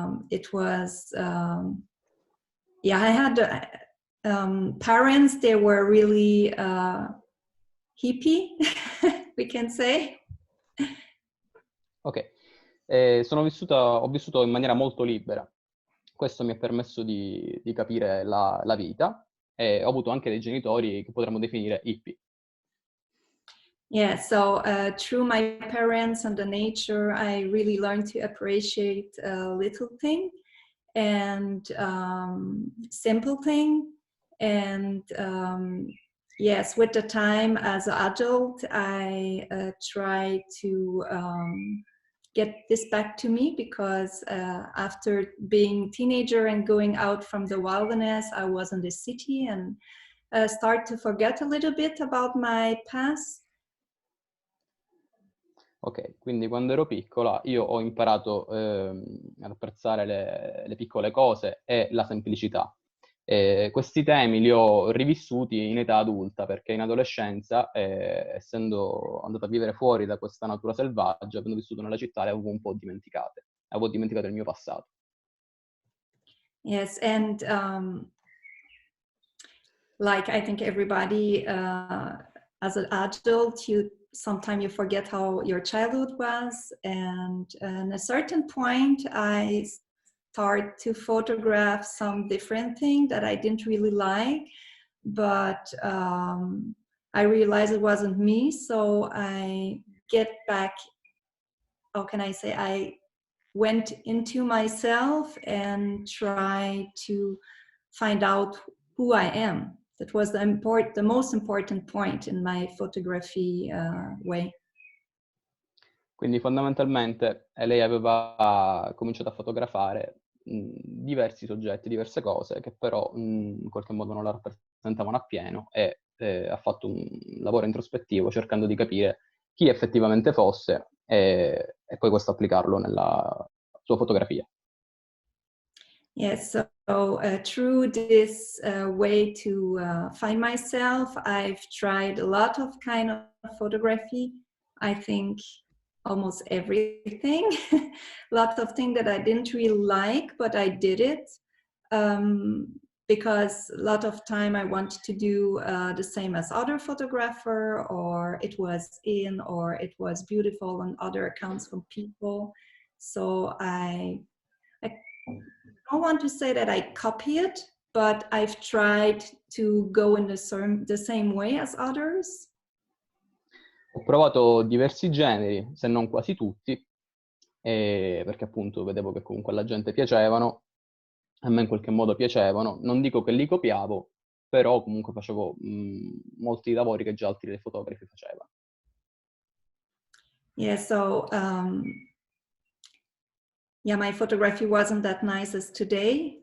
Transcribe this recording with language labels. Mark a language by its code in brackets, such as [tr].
[en] It was, yeah, I had parents, they were really hippie, we can say. [it] Ok, ho vissuto in maniera molto libera. Questo mi ha permesso di capire la vita, e ho avuto anche dei genitori che potremmo definire hippie. [en] Yeah, so through my parents and the nature, I really learned to appreciate little things. and simple thing. And yes, with the time as an adult, I try to get this back to me, because after being teenager and going out from the wilderness, I was in the city and start to forget a little bit about my past. [it] Ok, quindi quando ero piccola io ho imparato ad apprezzare le piccole cose e la semplicità. Questi temi li ho rivissuti in età adulta, perché in adolescenza, essendo andata a vivere fuori da questa natura selvaggia, avendo vissuto nella città, le avevo un po' dimenticate. Avevo dimenticato il mio passato. [en] Yes, and like I think everybody, as an adult, sometimes you forget how your childhood was, and at a certain point, I start to photograph some different thing that I didn't really like, but I realized it wasn't me, so I get back. How can I say? I went into myself and try to find out who I am. That was the most important point in my photography way. [it] Quindi fondamentalmente lei aveva cominciato a fotografare diversi soggetti, diverse cose, che però in qualche modo non la rappresentavano appieno, e ha fatto un lavoro introspettivo cercando di capire chi effettivamente fosse e poi questo applicarlo nella sua fotografia. [en] Yes, so through this way to find myself, I've tried a lot of kind of photography. I think almost everything. Lots of things that I didn't really like, but I did it because a lot of time I wanted to do the same as other photographer, or it was in, or it was beautiful on other accounts from people. So I don't want to say that I copy it, but I've tried to go in the same way as others. [it] Ho provato diversi generi, se non quasi tutti, perché appunto vedevo che comunque alla gente piacevano, a me in qualche modo piacevano. Non dico che li copiavo, però comunque facevo molti lavori che già altri fotografi facevano. [en] Yeah, so yeah, my photography wasn't that nice as today.